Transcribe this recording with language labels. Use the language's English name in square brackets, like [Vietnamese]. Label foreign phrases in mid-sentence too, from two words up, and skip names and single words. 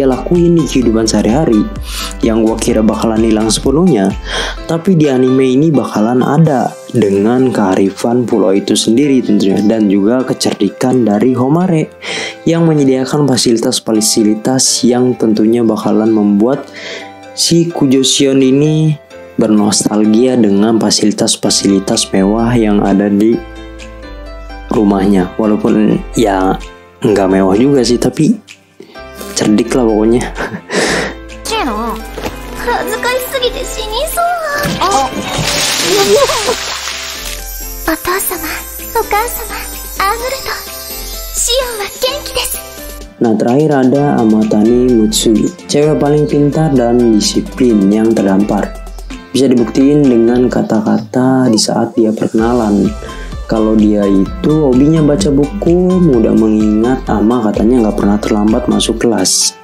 [Indonesian] lakuin di kehidupan sehari-hari yang gua kira bakalan hilang sepenuhnya, tapi di anime ini bakalan ada dengan kearifan pulau itu sendiri tentunya dan juga kecerdikan dari Homare yang menyediakan fasilitas-fasilitas yang tentunya bakalan membuat si Kujo Shion ini bernostalgia dengan fasilitas-fasilitas mewah yang ada di rumahnya. Walaupun ya nggak mewah juga sih, tapi cerdik lah pokoknya. [Japanese] Keno, 恥ずかしすぎて死にそう。お父様、お母様、アムルト、シオンは元気です。 [Indonesian] Nah terakhir ada Amatani Mutsu, cewek paling pintar dan disiplin yang terdampar. Bisa dibuktiin dengan kata-kata di saat dia perkenalan. Kalau dia itu hobinya baca buku, mudah mengingat, ama katanya gak pernah terlambat masuk kelas.